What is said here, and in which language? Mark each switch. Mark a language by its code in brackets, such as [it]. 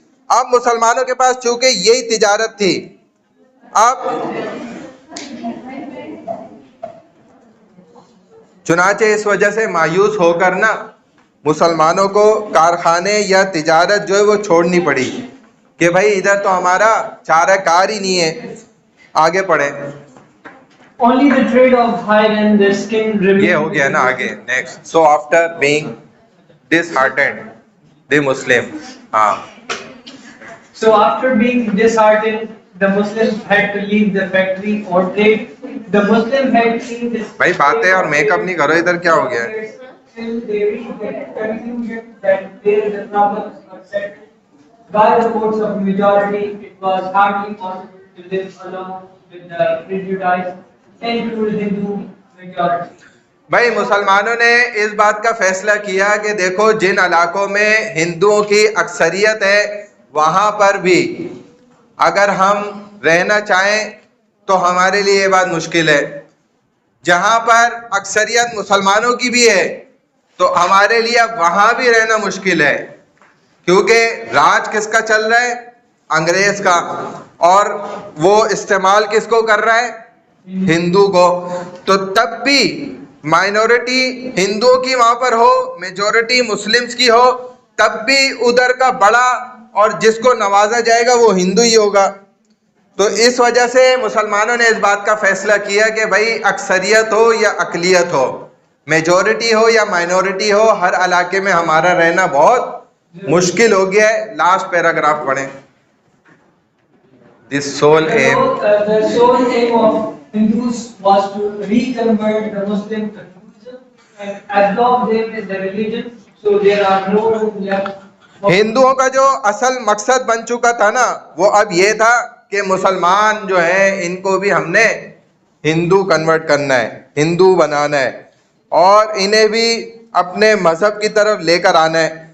[ur] اب مسلمانوں کے پاس چونکہ یہی تجارت تھی, اب چنانچہ اس وجہ سے مایوس ہو کر نا مسلمانوں کو کارخانے یا تجارت جو ہے وہ چھوڑنی پڑی کہ بھائی ادھر تو ہمارا چارہ کار ہی نہیں ہے. آگے پڑھیں. [en] Only the trade of hide and their skin remained. [ur] یہ ہو گیا نا, آگے next. [en] So after being disheartened the Muslim. [ur] ہاں. [en] So after being disheartened, the Muslims had to leave the factory or trade. The Muslims had seen this. [ur] بھائی باتیں اور make up نہیں کرو, ادھر کیا ہو گیا ہے؟ [en] Till they reached the conclusion that there the problems were set by the votes of majority. It was hardly possible to live along with the prejudiced and cruel Hindu majority. [ur] بھائی مسلمانوں نے اس بات کا فیصلہ کیا کہ دیکھو جن علاقوں میں ہندوؤں کی اکثریت ہے وہاں پر بھی اگر ہم رہنا چاہیں تو ہمارے لیے یہ بات مشکل ہے. جہاں پر اکثریت مسلمانوں کی بھی ہے تو ہمارے لیے اب وہاں بھی رہنا مشکل ہے, کیونکہ راج کس کا چل رہا ہے, انگریز کا, اور وہ استعمال کس کو کر رہا ہے, ہندو کو. تو تب بھی مائنورٹی ہندوؤں کی وہاں پر ہو, میجورٹی مسلمز کی ہو, تب بھی ادھر کا بڑا اور جس کو نوازا جائے گا وہ ہندو ہی ہوگا. تو اس وجہ سے مسلمانوں نے اس بات کا فیصلہ کیا کہ بھائی اکثریت ہو یا اقلیت ہو, میجورٹی ہو یا مائنورٹی ہو, ہر علاقے میں ہمارا رہنا بہت مشکل ہو گیا ہے. لاسٹ پیراگراف پڑھیں. [en] The sole aim. The sole aim of Hindus was to reconvert the Muslim to Hinduism and adopt them as the religion, so there are no room left. [ur] ہندوؤں کا جو اصل مقصد بن چکا تھا نا, وہ اب یہ تھا کہ مسلمان جو ہیں ان کو بھی ہم نے ہندو کنورٹ کرنا ہے, ہندو بنانا ہے, اور انہیں بھی اپنے مذہب کی طرف لے کر آنا ہے.